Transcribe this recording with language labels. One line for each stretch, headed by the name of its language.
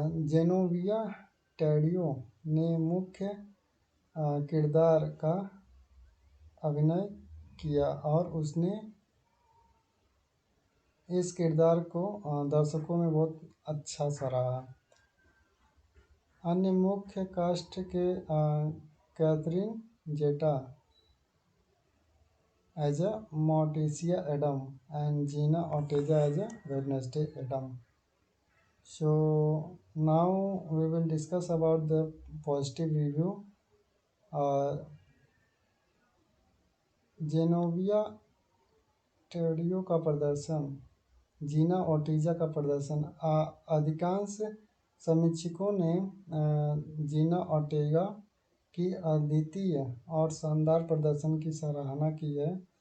Hindi: Genovia टेडियो ने मुख्य किरदार का अभिनय किया और उसने इस किरदार को दर्शकों में बहुत अच्छा सराहा। अन्य मुख्य कास्ट के Catherine Zeta as a मोर्टिसिया Adam and Jeena Ortega as a Wednesday Adam.
English: So now we will discuss about the positive review.
Hindi: Genovia टेडियो का प्रदर्शन, जीना ओर्टिजा का प्रदर्शन। अधिकांश समीक्षकों ने जीना ओर्टेगा की अद्वितीय और शानदार प्रदर्शन की सराहना की है।